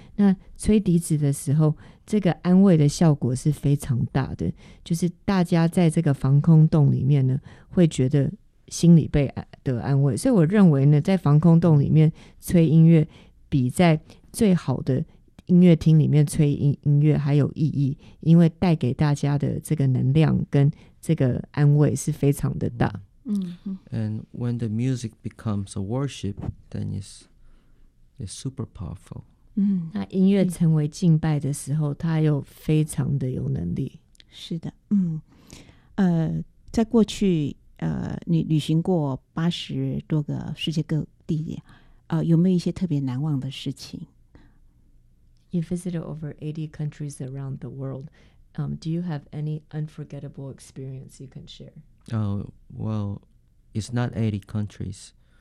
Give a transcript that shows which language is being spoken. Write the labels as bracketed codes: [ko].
[zh] 那吹笛子的时候，这个安慰的效果是非常大的，就是大家在这个防空洞里面呢，会觉得心里被的安慰。所以我认为呢，在防空洞里面吹音乐比在最好的音乐厅里面吹音乐还有意义，因为带给大家的这个能量跟这个安慰是非常的大。 [en] And when the music becomes a worship, then it's super powerful. [zh] 那音乐成为敬拜的时候，它又非常的有能力。是的，在过去，你旅行过80多个世界各地点，有没有一些特别难忘的事情？ [en] You visited over 80 countries around the world. Do you have any unforgettable experience you can share? Oh, well, it's not 80 countries.